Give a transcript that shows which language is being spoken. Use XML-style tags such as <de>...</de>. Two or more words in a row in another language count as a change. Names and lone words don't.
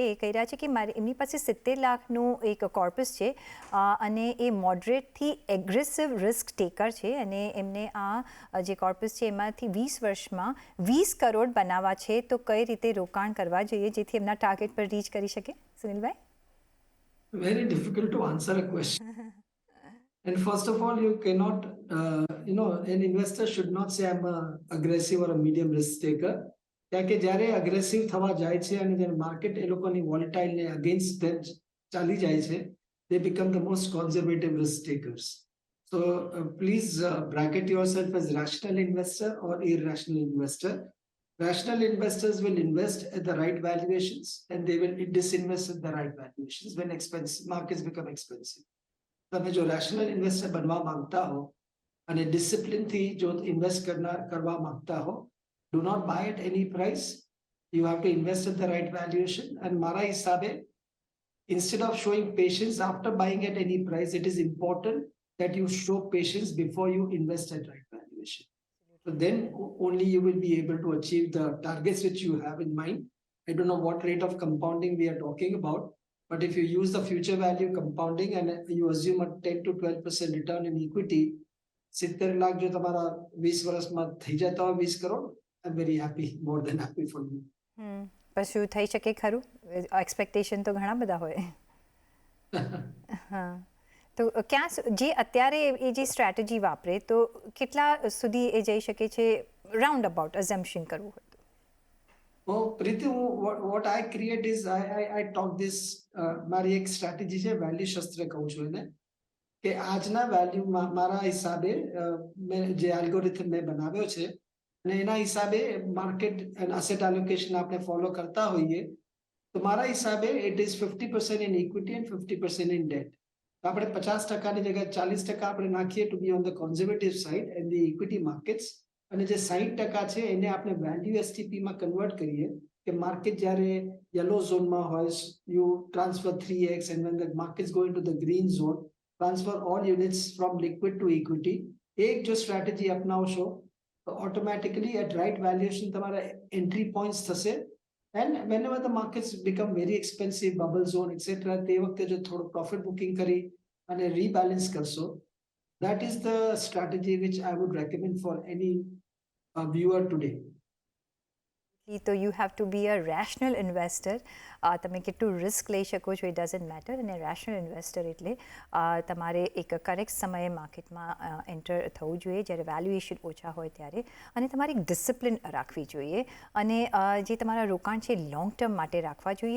<gu>એ કહી રહ્યા છે કે એમની પાસે 70 લાખનું એક કોર્પસ છે અને એ મોડરેટથી</gu> <en>aggressive risk taker</en> <gu>છે અને એમને આ જે કોર્પસ છે એમાંથી 20 વર્ષમાં 20 કરોડ બનાવવા છે. તો કઈ રીતે રોકાણ કરવા જોઈએ જેથી એમના ટાર્ગેટ પર રીચ કરી શકે? સુનિલભાઈ,</gu> <en>very difficult to answer a question. And first of all, you cannot, an investor should not say I'm a aggressive or a medium risk taker.</en> <gu>કારણ કે જ્યારે અગ્રેસિવ થવા જાય છે અને જ્યારે માર્કેટ એ લોકોની વોલેટાઇલ ને અગેન્સ્ટ ચાલી જાય છે,</gu> <en>they become the most conservative risk takers. So please bracket yourself as rational investor or irrational investor. Rational investors will invest at the right valuations and they will disinvest at the right valuations when markets become expensive.</en> <gu>તમે જો</gu> <en>rational investor</en> <gu>બનવા માંગતા હો અને ડિસિપ્લિન થી જો ઇન્વેસ્ટ કરવા માંગતા હો,</gu> <en>do not buy at any price. You have to invest at the right valuation. And</en> <gu>મારા હિસાબે,</gu> <en>instead of showing patience after buying at any price, it is important that you show patience before you invest at right valuation. So then only you will be able to achieve the targets which you have in mind. I don't know what rate of compounding we are talking about, but if you use the future value compounding and you assume a 10 to 12% return in equity,</en> <gu>70 લાખ જો તમારા 20 વર્ષમાં થઈ જતા હોય 20 કરોડ,</gu> <en>I'm very happy, more than happy for you.</en> <gu>પછી થઈ શકે ખરું? એક્સપેક્ટેશન તો ઘણા બધા હોય. હા, તો ક્યાં જે અત્યારે એ જે સ્ટ્રેટેજી વાપરે તો કેટલા સુધી એ જઈ શકે છે,</gu> <en>round about assumption</en> <gu>કરવું હોય તો?</gu> <en>Oh, Preeti, what I create is I talk this,</en> <gu>મારી એક સ્ટ્રેટેજી છે, વેલ્યુ શસ્ત્ર કહું છું એને, કે આજના વેલ્યુ મારા હિસાબે જે એલ્ગોરિથમ મેં બનાવ્યો છે અને એના હિસાબે</gu> <en>market and asset allocation</en> <gu>આપણે ફોલો કરતા હોઈએ, તો મારા હિસાબે</gu> <en>it is 50% in equity and 50% in debt.</en> <gu>આપણે 50%ની જગ્યાએ 40% આપણે નાખીએ</gu> <en>to be on the conservative side and the equity markets,</en> <gu>અને જે 60% છે એને આપણે વેલ્યુ STP માં કન્વર્ટ કરીએ કે માર્કેટ જ્યારે યલો ઝોનમાં હોય,</gu> <en>you transfer 3x and when the markets go into the green zone, transfer all units from liquid to equity.</en> <gu>એક જો સ્ટ્રેટેજી અપનાવશો તો ઓટોમેટિકલી</gu> <en>at right valuation</en> <gu>તમારા</gu> <en>entry points</en> <gu>થશે.</gu> <en>And whenever the markets become very expensive, bubble zone, etc.,</en> <gu>તે વખતે જો થોડું</gu> <en>profit booking</en> <gu>કરી અને rebalance કરશો,</gu> <en>that is the strategy which I would recommend for any viewer today. તો you have to be a rational investor.</en> <gu>તમે કેટલું રિસ્ક લઈ શકો છો એ</gu> <en>doesn't matter.</en> <gu>અને</gu> <en>rational investor</en> <gu>એટલે તમારે એક કરેક્ટ સમયે માર્કેટમાં એન્ટર થવું જોઈએ જ્યારે વેલ્યુએશન ઓછા હોય ત્યારે, અને તમારે એક ડિસિપ્લિન રાખવી જોઈએ અને જે તમારા રોકાણ છે</gu> <en>long term</en> <gu>માટે રાખવા જોઈએ.</gu>